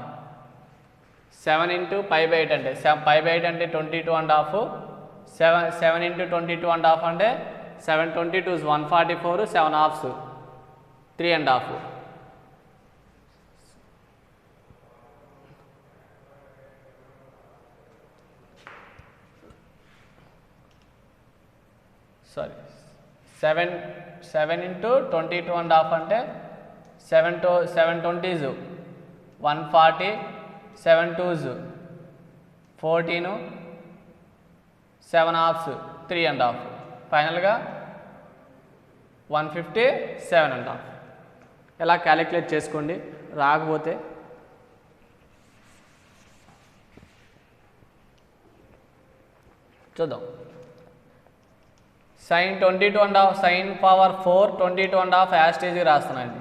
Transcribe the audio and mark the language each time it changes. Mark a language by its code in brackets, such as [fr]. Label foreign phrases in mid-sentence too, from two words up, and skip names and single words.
[te] 7 ఇంటూ π/8 అంటే π/8 అంటే 22.5, 7 ఇంటూ 22.5 అంటే 7 22 144, 7 halves 3.5. సారీ 7 ఇంటూ 22.5 అంటే 7 20s 140, 7 2s 14, 7 halves 3.5, ఫైనల్గా 157.5. ఎలా క్యాలిక్యులేట్ చేసుకోండి, రాకపోతే చూద్దాం. సైన్ 22.5 [en] sine power [te] 4 22.5 యాస్టేజ్ రాస్తున్నానండి.